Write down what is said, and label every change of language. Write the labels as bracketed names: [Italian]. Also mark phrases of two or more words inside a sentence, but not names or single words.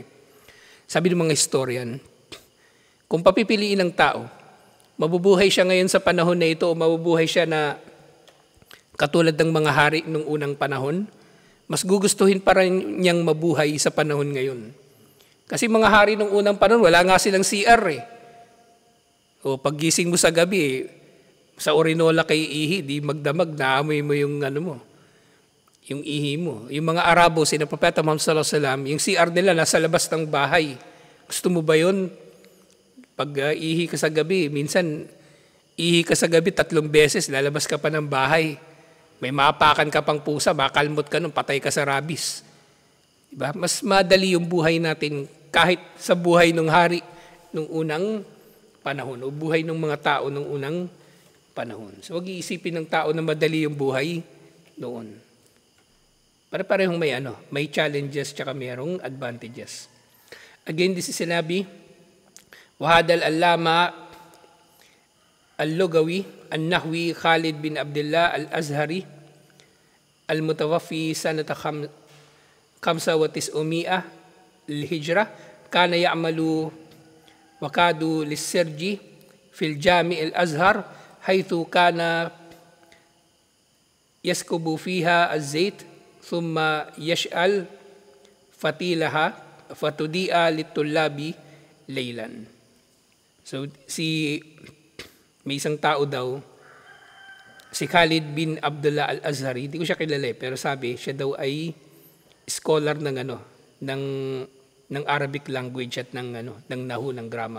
[Filipino] Sabi ng mga historian, kung papipiliin ng tao, mabubuhay siya ngayon sa panahon na ito o mabubuhay siya na katulad ng mga hari nung unang panahon, mas gugustuhin pa rin niyang mabuhay sa panahon ngayon. Kasi mga hari nung unang panahon, wala nga silang CR eh. O paggising mo sa gabi, sa orinola kay ihi, di magdamag, naamoy mo yung yung ihi mo. Yung mga Arabo, sina Propeta Muhammad [Arabic] صلى الله عليه وسلم, [Filipino] yung CR nila nasa labas ng bahay. Gusto mo ba yun? Pag ihi ka sa gabi, minsan ihi ka sa gabi 3 beses, lalabas ka pa ng bahay. May maapakan ka pang pusa, makalmot ka nun, patay ka sa rabies. Diba? Mas madali yung buhay natin kahit sa buhay ng hari nung unang panahon o buhay ng mga tao nung unang panahon. So huwag iisipin ng tao na madali yung buhay noon. Para-parehong may challenges tsaka mayroong advantages. [English] Again, this is sinabi, [Arabic] وهذا العلامة اللغوي، النحوي خالد بن عبد الله الأزهري، المتوفى سنة 95 الهجرة، كان يعمل وقادا للسرج في الجامع الأزهر حيث كان يسكب فيها الزيت ثم يشعل فتيلها فتضيء للطلاب ليلا. [Filipino] So may isang tao daw, si Khalid bin Abdullah Al-Azhari, hindi ko siya kilala pero sabi, siya daw ay scholar ng [English] Arabic language [Filipino] at ng Nahu, ng grammar.